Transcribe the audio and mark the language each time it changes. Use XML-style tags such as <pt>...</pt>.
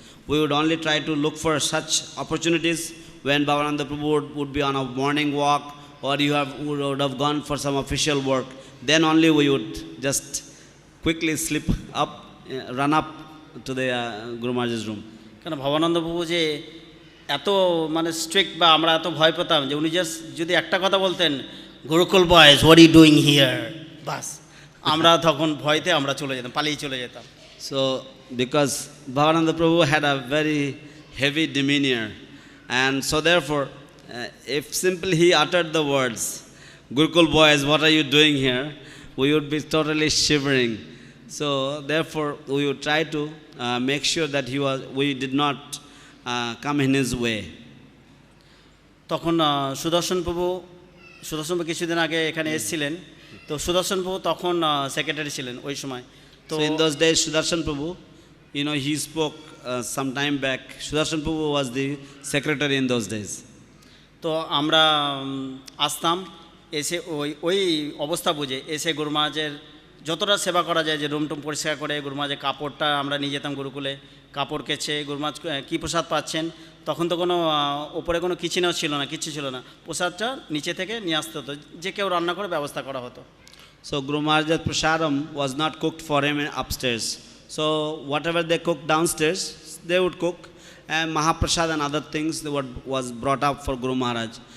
<en>We would only try to look for such opportunities when Bhavananda Prabhu would be on a morning walk, or would have gone for some official work. Then only we would just quickly slip up, run up to the Guru Maharaj's room.</en> <bn>কেন ভবানন্দ প্রভু যে এত মানে strict, বা আমরা এত ভয় পেতাম যে উনি জাস্ট যদি একটা কথা বলতেন,</bn> <en>Gurukul boys what you doing here,</en> <bn>বাস আমরা তখন ভয়তে আমরা চলে যেতাম, পালিয়ে চলে যেতাম।</bn> <en>So because Bhavananda Prabhu had a very heavy demeanor, and so therefore if simply he uttered the words, Gurukul boys, what are you doing here, we would be totally shivering. So therefore we would try to make sure that we did not come in his way.</en> <bn>তখন সুদর্শন প্রভু কিছুদিন আগে এখানে এসেছিলেন। তো সুদর্শন প্রভু তখন secretary ছিলেন ওই সময়।</bn> <en>So in those days Sudarshan Prabhu, he spoke some time back. Sudarshan Prabhu was the secretary in those days.</en> <bn>তো আমরা আসতাম, এসে ওই অবস্থা বুঝে এসে গুরু মহারাজের যতটা সেবা করা যায়, যে রুম টুম পরিষ্কার করে গুরু মহারাজের কাপড়টা আমরা নিয়ে যেতাম গুরুকুলে, কাপড় কেচে গুরু মহারাজ কী প্রসাদ পাচ্ছেন, তখন তো কোনো ওপরে কোনো কিচেনও ছিল না, কিচ্ছু ছিল না, প্রসাদটা নিচে থেকে নিয়ে আসতে হতো, যে কেউ রান্না করে ব্যবস্থা করা হতো।</bn> <en>So Guru Maharaj's prasadam was not cooked for him upstairs. So whatever they cooked downstairs, they would cook, and Mahaprasad and other things was brought up for Guru Maharaj.</en>